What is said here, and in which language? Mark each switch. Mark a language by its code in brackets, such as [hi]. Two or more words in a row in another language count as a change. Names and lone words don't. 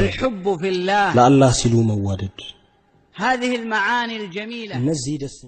[ar] الحب في الله [am] ለአላህ ሲሉ መዋደድ [ar] هذه المعاني الجميلة [am] እነዚህ ደስ